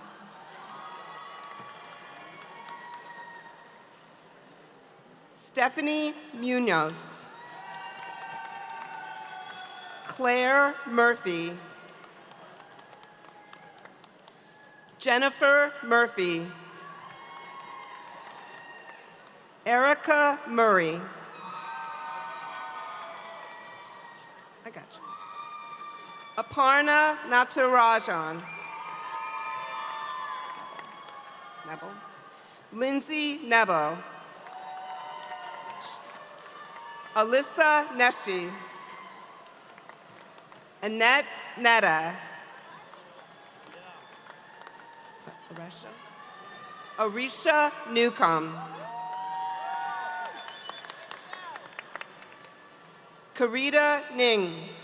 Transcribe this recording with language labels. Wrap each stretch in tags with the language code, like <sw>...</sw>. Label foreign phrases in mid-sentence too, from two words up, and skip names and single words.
<en>Stephanie Munoz. Claire Murphy. Jennifer Murphy. Erica Murray. I got you. Aparna Natarajan. Nebo. Lindsay Nebo. Alyssa Neshi. Annette Netta. Arisha Newcomb. Karita Ning.</en>